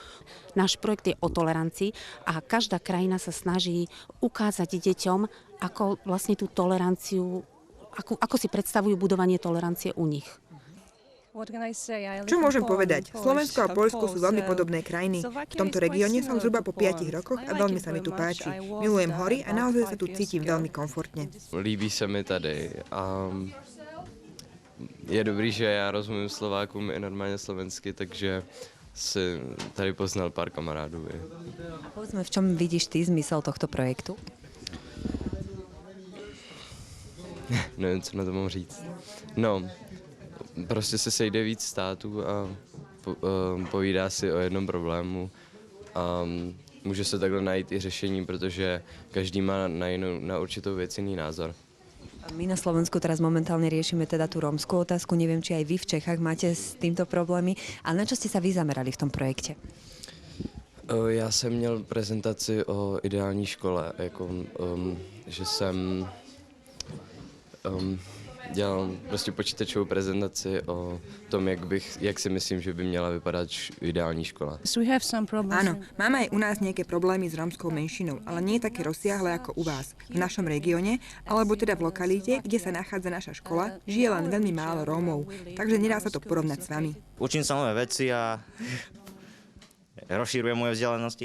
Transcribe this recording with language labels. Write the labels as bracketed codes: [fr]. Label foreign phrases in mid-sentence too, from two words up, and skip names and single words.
[sk] Náš projekt je o tolerancii a každá krajina sa snaží ukázať deťom, ako vlastne tú toleranciu, ako si predstavujú budovanie tolerancie u nich. Čo môžem povedať? Slovensko a Poľsko sú veľmi podobné krajiny. V tomto regióne som zhruba po 5 rokoch a veľmi sa mi tu páči. Milujem hory a naozaj sa tu cítim veľmi komfortně. [cs] Líbí se mi tady a je dobrý, že já rozumím Slovákům i normálně slovensky, takže si tady poznal pár kamarádů. [sk] A povedzme, v čom vidíš ty zmysel tohto projektu? [cs] Nevím, co na to mám říct. No, prostě se sejde víc států a povídá si o jednom problému a může se takhle najít i řešení, protože každý má na určitou věc jiný názor. [sk] My na Slovensku teraz momentálne riešime teda tú rómskú otázku. Neviem, či aj vy v Čechách máte s týmto problémy. Ale na čo ste sa vy zamerali v tom projekte? [cs] Já jsem měl prezentaci o ideální škole, jako, že jsem dělal prostě počítačovou prezentaci o tom, jak si myslím, že by měla vypadat ideální škola. [sk] Áno, máme aj u nás nejaké problémy s rómskou menšinou, ale nie také rozsiahle ako u vás. V našom regióne, alebo teda v lokalite, kde sa nachádza naša škola, žije len veľmi málo Rómov, takže nedá sa to porovnať s vami. Učím sa nové veci a rozšírujem moje vzdelanosti.